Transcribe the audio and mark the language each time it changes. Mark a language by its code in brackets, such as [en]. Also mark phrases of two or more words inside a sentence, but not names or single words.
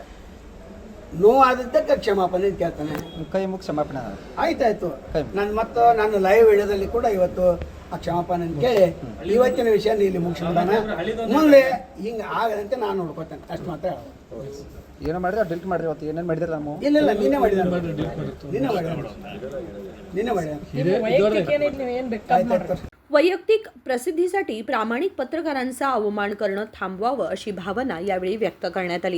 [kn] ನೋವಾದದ್ದಕ್ಕೆ ಕ್ಷಮಾಪಣೆ ಕೇಳ್ತಾನೆ. ಕೈ ಮುಗಿ ಕ್ಷಮಾಪಣೆ ಆಯ್ತಾಯ್ತು. ನನ್ನ ಲೈವ್ ವಿಡಿಯೋದಲ್ಲಿ ಕೂಡ ಇವತ್ತು ಆ ಕ್ಷಮಾಪಣೆ ಕೇಳಿ ಇವತ್ತಿನ ವಿಷಯ ಇಲ್ಲಿ ಮುಗಿಸ್ಬಿಡೋಣ. ಮುಂದೆ ಹಿಂಗೆ ಆಗದಂತೆ ನಾನು ನೋಡ್ಕೊತೇನೆ, ಅಷ್ಟು ಮಾತ್ರ. ಏನೋ ಮಾಡಿದ್ರೆ ಡಿಲೀಟ್ ಮಾಡ್ರಿ. ಇವತ್ತು ಏನೇನು ಮಾಡಿದ್ರೆ ನಾವು ಇಲ್ಲ ನಿನ್ನೆ ಮಾಡಿದ [mr] वैयक्तिक प्रसिद्धीसाठी प्रामाणिक पत्रकारांचा अवमान करणं थांबवावं अशी भावना यावेळी व्यक्त करण्यात आली.